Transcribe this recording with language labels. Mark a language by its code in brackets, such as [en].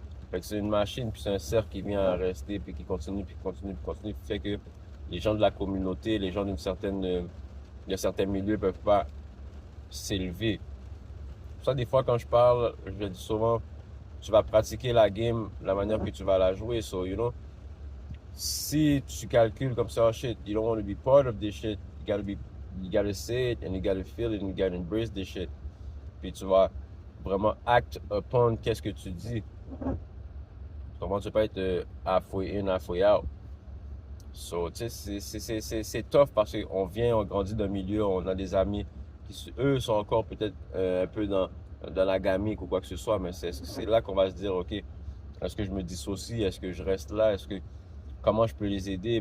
[fr] Fait que c'est une machine, puis c'est un cercle qui vient à rester, puis qui continue, puis continue, puis continue, fait que les gens de la communauté, les gens de certains milieux peuvent pas s'élever. Pour ça, des fois, quand je parle, je le dis souvent, tu vas pratiquer la game la manière que tu vas la jouer. [en] So, you know, [fr] si tu calcules comme ça, [en] oh shit, you don't want to be part of this shit, you gotta say it, and you gotta feel it, and you gotta embrace this shit. [fr] Puis tu vas vraiment [en] act upon [fr] qu'est-ce que tu dis. Comment tu peux être [en] halfway in, halfway out. [fr] So, tu sais, c'est tough parce qu'on vient, on grandit d'un milieu, on a des amis qui, eux, sont encore peut-être un peu dans la gamique ou quoi que ce soit, mais c'est là qu'on va se dire, OK, est-ce que je me dissocie? Est-ce que je reste là? Comment je peux les aider?